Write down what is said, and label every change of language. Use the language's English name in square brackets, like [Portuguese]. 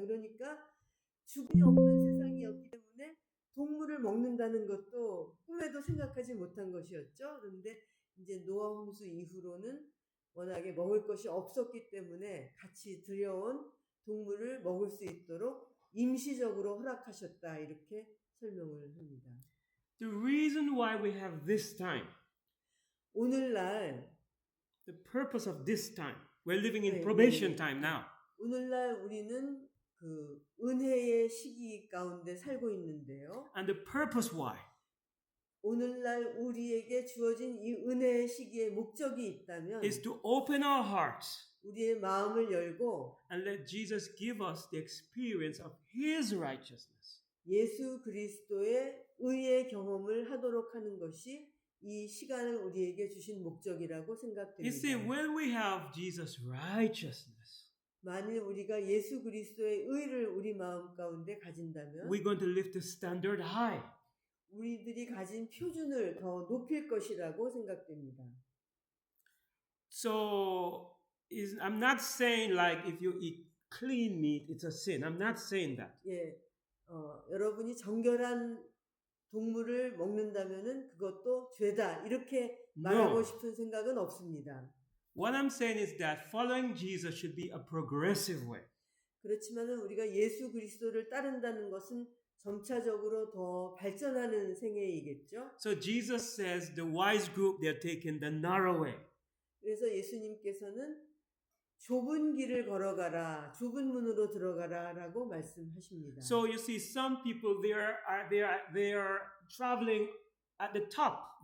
[Korean] 그러니까 죽음이 없는 세상이었기 때문에 동물을 먹는다는 것도 꿈에도 생각하지 못한 것이었죠. 그런데 이제 노아 홍수 이후로는 워낙에 먹을 것이 없었기 때문에 같이 들여온 동물을 먹을 수 있도록 임시적으로 허락하셨다, 이렇게 설명을 합니다. [English] The reason why we have this time, [Korean] 오늘날 [English] the purpose of this time, we're living in [Korean] 네, [English] probation [Korean] 네. [English] time now. [Korean] 오늘날 우리는 그 은혜의 시기 가운데 살고 있는데요. [English] And the purpose why [Korean] 오늘날 우리에게 주어진 이 은혜의 시기의 목적이 있다면 [English] is to open our hearts [Korean] 우리의 마음을 열고 [English] and let Jesus give us the experience of His righteousness. [Korean] 예수 그리스도의 의의 경험을 하도록 하는 것이 이 시간을 우리에게 주신 목적이라고 [English] You [Korean] 생각됩니다. [English] see, when we have Jesus' righteousness, [Korean] 만일 우리가 예수 그리스도의 의를 우리 마음 가운데 가진다면 [English] we're going to lift the standard high. [Korean] 우리들이 가진 표준을 더 높일 것이라고 생각됩니다. [English] So, I'm not saying like if you eat clean meat, it's a sin. I'm not saying that. [Korean] 예, 여러분이 정결한 동물을 먹는다면은 그것도 죄다, 이렇게 말하고 싶은 생각은 없습니다. [English] What I'm saying is that following Jesus should be a progressive way. [Korean] 그렇지만은 우리가 예수 그리스도를 따른다는 것은 점차적으로 더 발전하는 생애이겠죠. [English] So Jesus says the wise group, they're taking the narrow way. [Korean] 그래서 예수님께서는 좁은 길을 걸어가라, 좁은 문으로 들어가라라고 말씀하십니다. [English] So you see, some people they are traveling at the top.